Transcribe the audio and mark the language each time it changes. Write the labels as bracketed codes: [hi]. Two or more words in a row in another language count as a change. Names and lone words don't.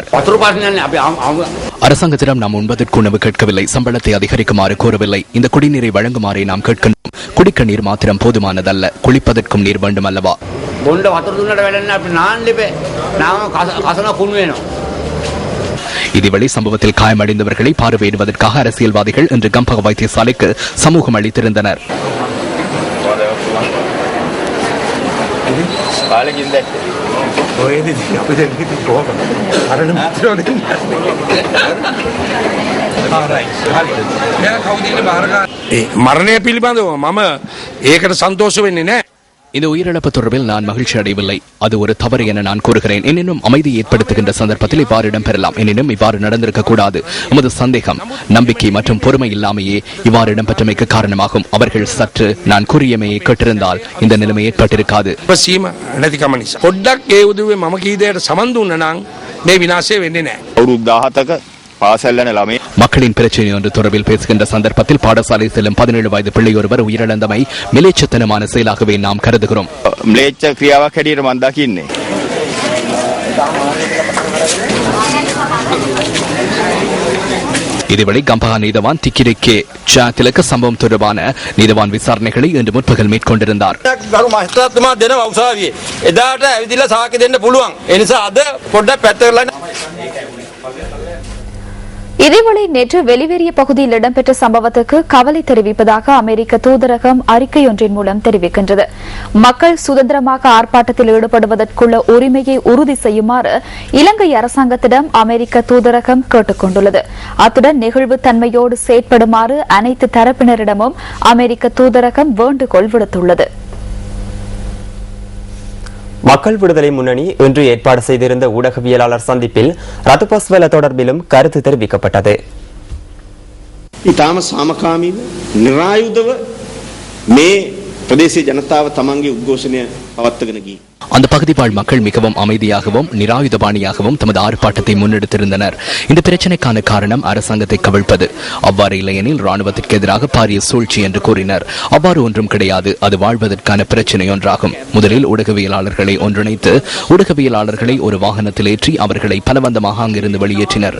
[ta] அரசாங்கத்திடம் நாம் உண்பதற்கு உணவு கேட்கவில்லை, சம்பளத்தை அதிகரிக்குமாறு கோரவில்லை, இந்த குடிநீரை வழங்குமாறே நாம் கேட்கின்றோம். குடிக்க நீர் மாத்திரம் போதுமானதல்ல, குளிப்பதற்கும் நீர் வேண்டும் அல்லவா? இதேவேளை சம்பவத்தில் காயமடைந்தவர்களை பார்வையிடுவதற்காக அரசியல்வாதிகள் இன்று கம்பஹா வைத்தியசாலைக்கு சமூகம் அளித்திருந்தனர். [si] මරණය පිළිබඳව මම ඒකට සන්තෝෂ වෙන්නේ නැහැ. [ta] இந்த உயிரிழப்பு தொடர்பில் நான் மகிழ்ச்சி அடையவில்லை, அது ஒரு தவறு என நான் கூறுகிறேன். எனினும் அமைதியை ஏற்படுத்துகின்ற சந்தர்ப்பத்தில் இவ்வாறு இடம்பெறலாம், எனினும் இவ்வாறு நடந்திருக்க கூடாது. நமது சந்தேகம், நம்பிக்கை மற்றும் பொறுமை இல்லாமையே இவ்வாறு இடம்பெற்றமைக்கு காரணமாகும். அவர்கள் சற்று நான் கூறியமையை கேட்டிருந்தால் இந்த நிலைமை ஏற்பட்டிருக்காது. [si] පොඩ්ඩක් ඒ උදවිය මම කී දෙයට සමන් දුන්න නම් මේ විනාශය වෙන්නේ නැහැ. අවුරුදු 17ක පාසල් යන ළමයි [ta] மக்களின் பிரச்சனை ஒன்று தொடர்பில் பேசுகின்ற சந்தர்ப்பத்தில் பாடசாலை செல்லும் 17 வயது பிள்ளையொருவர் உயிரிழந்தமை மிலேச்சத்தனமான செயலாகவே நாம் கருதுகிறோம். [si] ම්ලේච්ඡ ක්‍රියාවක් හැටියට මම දකින්නේ. [ta] இதேவேளை கம்பஹா நீதவான் திக்கிரிக்கே திலக சம்பவம் தொடர்பான நீதவான் விசாரணைகளை இன்று முற்பகல் மேற்கொண்டிருந்தார். [si] ගරු මහේස්ත්‍රාත්තුමා දෙනවා උසාවියේ. එදාට ඇවිදලා සාක්ෂි දෙන්න පුළුවන්. ඒ නිසා අද පොඩ්ඩක් පැත්තකට [ta] இதேவேளை நேற்று வெளிவேறிய பகுதியில் இடம்பெற்ற சம்பவத்துக்கு கவலை தெரிவிப்பதாக அமெரிக்க தூதரகம் அறிக்கையொன்றின் மூலம் தெரிவிக்கின்றது. மக்கள் சுதந்திரமாக ஆர்ப்பாட்டத்தில் ஈடுபடுவதற்குள்ள உரிமையை உறுதி செய்யுமாறு இலங்கை அரசாங்கத்திடம் அமெரிக்க தூதரகம் கேட்டுக் கொண்டுள்ளது. அத்துடன் நெகிழ்வு தன்மையோடு செயற்படுமாறு அனைத்து தரப்பினரிடமும் அமெரிக்க தூதரகம் வேண்டுகோள் விடுத்துள்ளது. மக்கள் விடுதலை முன்னணி இன்று ஏற்பாடு செய்திருந்த ஊடகவியலாளர் சந்திப்பில் ரத்துபஸ்வல தொடர்பிலும் கருத்து தெரிவிக்கப்பட்டது. [si] ඉතාම සාමකාමීව නිරායුධව මේ ප්‍රදේශයේ ජනතාව තමන්ගේ උද්ඝෝෂණය පවත්වාගෙන ගියේ. [ta] அந்த பகுதி வாழ் மக்கள் மிகவும் அமைதியாகவும் நிராயுதபாணியாகவும் தமது ஆர்ப்பாட்டத்தை முன்னெடுத்திருந்தனர். இந்த பிரச்சினைக்கான காரணம் அரசாங்கத்தை கவிழ்ப்பது. அவ்வாறு இல்லையெனில் ராணுவத்திற்கு எதிராக பாரிய சூழ்ச்சி என்று கூறினர். அவ்வாறு ஒன்றும் கிடையாது, அது வாழ்வதற்கான பிரச்சினை ஒன்றாகும். முதலில் ஊடகவியலாளர்களை ஒன்றிணைத்து ஊடகவியலாளர்களை ஒரு வாகனத்தில் ஏற்றி அவர்களை பலவந்தமாக அங்கிருந்து வெளியேற்றினர்.